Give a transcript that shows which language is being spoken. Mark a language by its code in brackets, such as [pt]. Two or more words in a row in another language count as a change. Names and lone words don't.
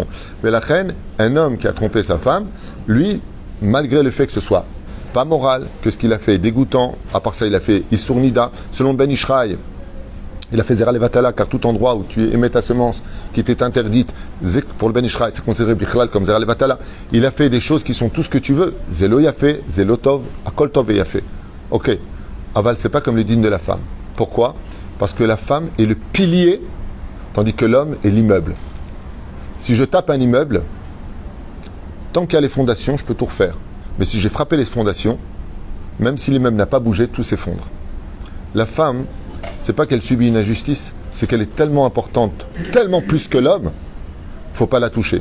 [fr] Mais la reine, un homme qui a trompé sa femme, lui, malgré le fait que ce soit pas moral, que ce qu'il a fait est dégoûtant, à part ça il a fait [he] איסור נדה, [fr] selon Ben Ishraï, il a fait [he] זרע לבטלה, [fr] car tout endroit où tu émets ta semence qui t'est interdite, pour le Ben Ishraï, c'est considéré Bichlal comme [he] זרע לבטלה. [fr] Il a fait des choses qui sont tout ce que tu veux. [he] זה לא יפה זה לא טוב הכל טוב et יפה. [fr] Ok. Aval, c'est pas comme le digne de la femme. Pourquoi? Parce que la femme est le pilier, tandis que l'homme est l'immeuble. Si je tape un immeuble, tant qu'il y a les fondations, je peux tout refaire. Mais si j'ai frappé les fondations, même si l'immeuble n'a pas bougé, tout s'effondre. La femme, c'est pas qu'elle subit une injustice, c'est qu'elle est tellement importante, tellement plus que l'homme, faut pas la toucher.